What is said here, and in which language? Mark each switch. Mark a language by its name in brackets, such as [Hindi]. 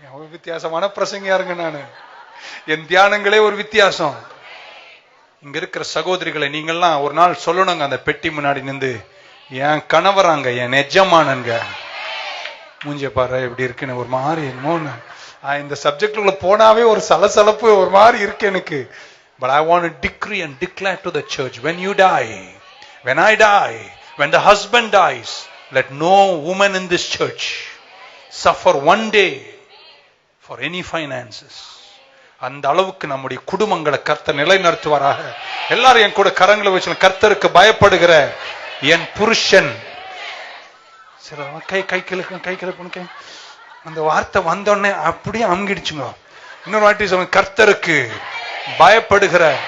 [Tamil] வித்தியாசமான பிரசங்கியா இருங்க. நானு என் தியானங்களே ஒரு வித்தியாசம். இங்க இருக்கிற சகோதரிகளை நீங்கள்லாம் ஒரு நாள் சொல்லணுங்க, அந்த பெட்டி முன்னாடி நின்று, என் கணவராங்க, என் எஜமானங்க, மூஞ்ச பாரு எப்படி இருக்குன்னு ஒரு மாதிரி என்னமோன்னு. இந்த சப்ஜெக்டுக்குள்ள போனாவே ஒரு சலசலப்பு ஒரு மாதிரி இருக்கு எனக்கு. [English] But I want to decree and declare to the church, when you die, when I die, when the husband dies, let no woman in this church suffer one day for any finances. [Tamil] அந்த அளவுக்கு நம்முடைய குடும்பங்களை கர்த்தர் நிலைநிறுத்துவாராக. எல்லாரும் என் கூட கரங்களை வச்சு, கர்த்தருக்கு பயப்படுகிற என் புருஷன். சரி, கை கிழக்கு அந்த வார்த்தை வந்தோடனே அப்படியே அமுங்கிடுச்சுங்க. இன்னொரு வாட்டி சொல்லுங்க, கர்த்தருக்கு பயப்படுகிற.